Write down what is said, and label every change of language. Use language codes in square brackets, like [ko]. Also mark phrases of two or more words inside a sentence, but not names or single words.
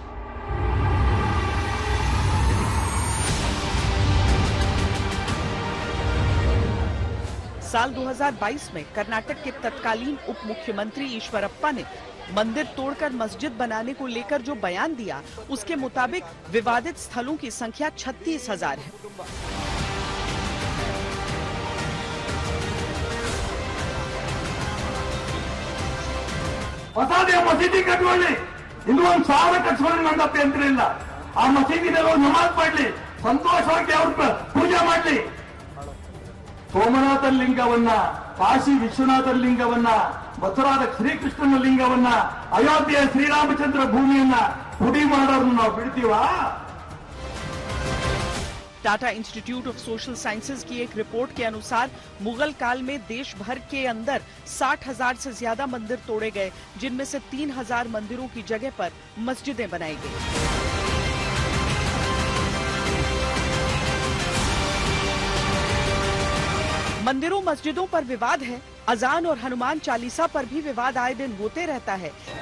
[hi] साल 2022 में कर्नाटक के तत्कालीन उप मुख्यमंत्री ईश्वरप्पा ने मंदिर तोड़कर मस्जिद बनाने को लेकर जो बयान दिया उसके मुताबिक विवादित स्थलों की संख्या 36,000 है। [kn] ಹೊಸದೇ ಮಸೀದಿ ಕಟ್ಕೊಳ್ಳಿ, ಇನ್ನೂ 1,000 ಕಟ್ಸ್ಕೊಳ್ಳಿ, ನನ್ನ ಅಭ್ಯಂತರ ಇಲ್ಲ. ಆ ಮಸೀದಿನಲ್ಲಿ ನಮಾಜ್ ಮಾಡ್ಲಿ, ಸಂತೋಷವಾಗಿ ಅವ್ರ ಪೂಜೆ ಮಾಡ್ಲಿ. ಸೋಮನಾಥನ ಲಿಂಗವನ್ನ, ಕಾಶಿ ವಿಶ್ವನಾಥನ ಲಿಂಗವನ್ನ, ಮಥುರಾದ ಶ್ರೀಕೃಷ್ಣನ ಲಿಂಗವನ್ನ, ಅಯೋಧ್ಯೆಯ ಶ್ರೀರಾಮಚಂದ್ರ ಭೂಮಿಯನ್ನ ಪುಡಿ ಮಾಡೋರನ್ನ ನಾವು ಬಿಡ್ತೀವಾ? [hi] टाटा इंस्टीट्यूट ऑफ सोशल साइंसेज की एक रिपोर्ट के अनुसार मुगल काल में देश भर के अंदर 60,000 से ज्यादा मंदिर तोड़े गए, जिनमें से 3,000 मंदिरों की जगह पर मस्जिदें बनाई गई। मंदिरों मस्जिदों पर विवाद है, अजान और हनुमान चालीसा पर भी विवाद आए दिन होते रहता है।